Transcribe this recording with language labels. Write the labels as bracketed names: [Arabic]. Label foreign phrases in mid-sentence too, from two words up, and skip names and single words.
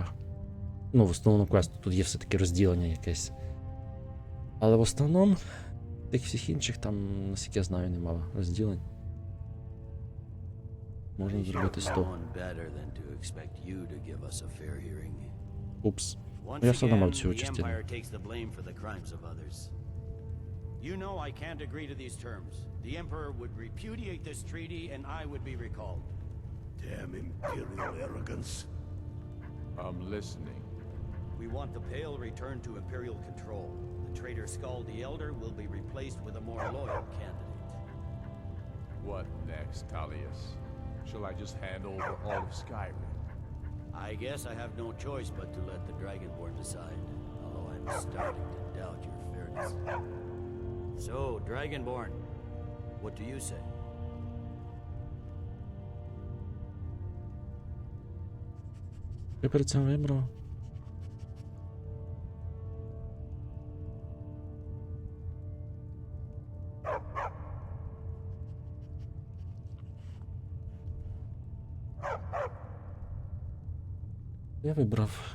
[Ukrainian] Ну, в основному квесту тут є все-таки розділення якесь. Але в основному тих всіх інших там, наскільки я знаю, нема розділень. Можна зробити 100. Упс. Я все одно мав цю частину. [English] You know I can't agree to these terms. The Emperor would repudiate this treaty and I would be recalled. Damn imperial arrogance. I'm listening. We want the Pale returned to Imperial control. The traitor Skull the Elder will be replaced with a more loyal candidate. What next, Tullius? Shall I just hand over all of Skyward? I guess I have no choice but to let the Dragonborn decide, although I'm starting to doubt your fairness. So, Dragonborn, what do you say? [Ukrainian] Я перед цим вибрав. Я вибрав.